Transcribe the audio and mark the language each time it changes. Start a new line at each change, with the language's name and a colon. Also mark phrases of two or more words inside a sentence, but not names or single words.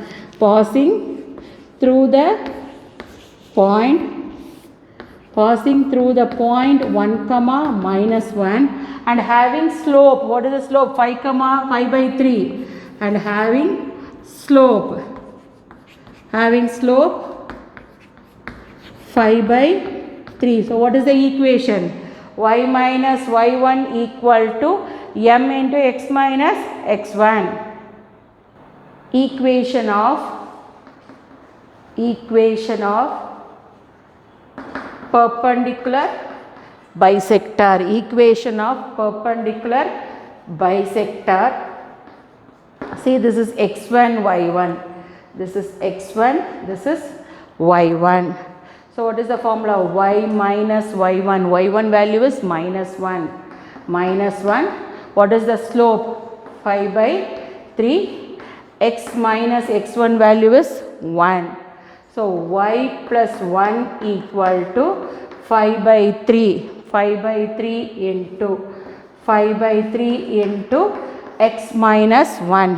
English: Passing through the point 1 comma minus 1 and having slope. What is the slope? 5 by 3. and having slope 5 by 3. So what is the equation? Y minus y1 equal to m into x minus x1. Equation of perpendicular bisector. Equation of perpendicular bisector. See, this is x1 y1. This is x1, this is y1. So what is the formula? Y minus y1. y1 value is minus 1. Minus 1. What is the slope? 5 by 3. X minus x1 value is 1. So y plus 1 equal to 5 by 3. 5 by 3 into 5 by 3 into x minus 1.